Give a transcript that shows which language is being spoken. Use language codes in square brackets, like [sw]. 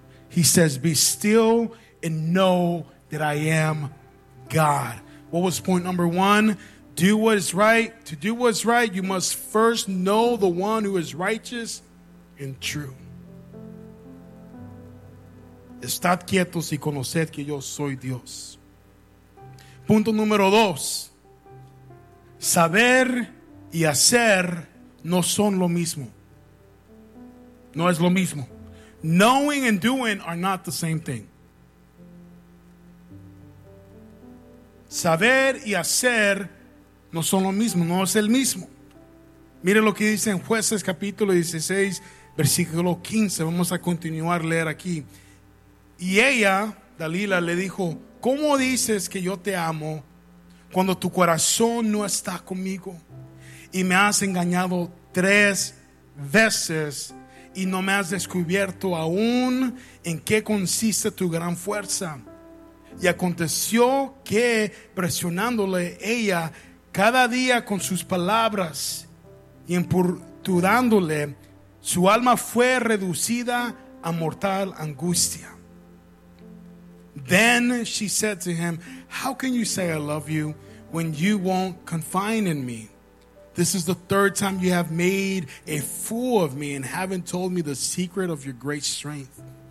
[en] He says, be still and know that I am God. What was point number one? Do what is right. To do what is right, you must first know the one who is righteous and true. [es] Estad quietos y conoced que yo soy Dios. Punto número dos. Saber y hacer no son lo mismo. No es lo mismo. [en] Knowing and doing are not the same thing. [es] Saber y hacer no son lo mismo, no es el mismo. Mire lo que dice en Jueces capítulo 16, versículo 15. Vamos a continuar a leer aquí. Y ella, Dalila, le dijo: ¿cómo dices que yo te amo cuando tu corazón no está conmigo? Y me has engañado tres veces y no me has descubierto aún en qué consiste tu gran fuerza. Y aconteció que presionándole ella cada día con sus palabras y importunándole, su alma fue reducida a mortal angustia. [en] Then she said to him, how can you say I love you when you won't confide in me? This is the third time you have made a fool of me and haven't told me the secret of your great strength.